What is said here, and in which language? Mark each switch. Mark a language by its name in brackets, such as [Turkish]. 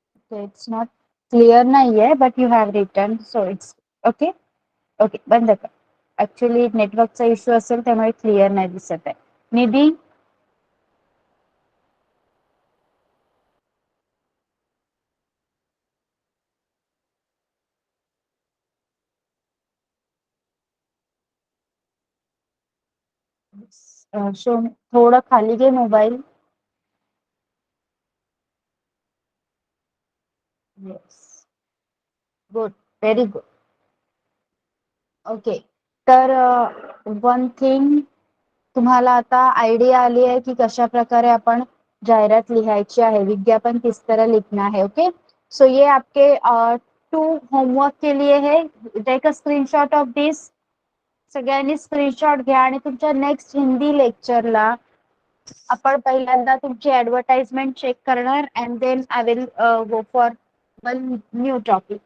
[English] So it's not clear [Marathi] नाहीये, [English] but you have written, so it's okay. [Marathi] Okay, बंद कर. Actually नेटवर्कचा issue असेल त्यामुळे क्लिअर नाही दिसत आहे. निधी, शो थोडं खाली घे mobile. [English] Yes, good, very good. [Marathi] Okay, तर वन थिंग, तुम्हाला आता आयडिया आली है कि कशा प्रकारे आपण जाहिरात लिहायची आहे, [Hindi] विज्ञापन किस तरह लिखना है. ओके, सो ये आपके 2 होमवर्क के लिए है. [English] Take a screenshot of this. [Marathi] सगळ्यांनी स्क्रीनशॉट घ्या आणि तुमच्या नेक्स्ट हिंदी लेक्चरला आपण पहिल्यांदा तुमची ऍडव्हर्टाइजमेंट चेक करणार [English] And then I will go for one new topic.